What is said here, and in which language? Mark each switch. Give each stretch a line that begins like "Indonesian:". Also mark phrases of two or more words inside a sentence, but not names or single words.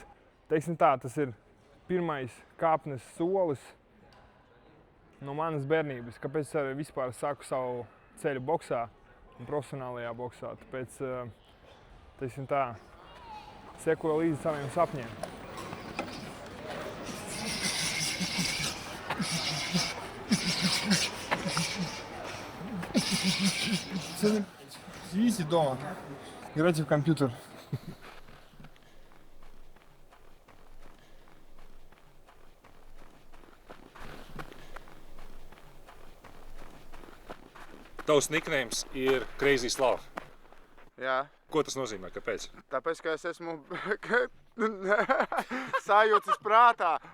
Latvian: Teiksim tā, tas ir pirmais kāpnes solis no manas bērnības, kāpēc es vispār sāku savu ceļu boksā un profesionālajā boksā. Tāpēc, teiksim tā, sekoju līdzi saviem sapņiem.
Russian: Сидите дома, играйте в компьютер.
Latvian: Tavs niknējums ir Crazy Slav. Jā. Ko tas nozīmē? Kāpēc? Tāpēc, ka es esmu sajūtas prātā.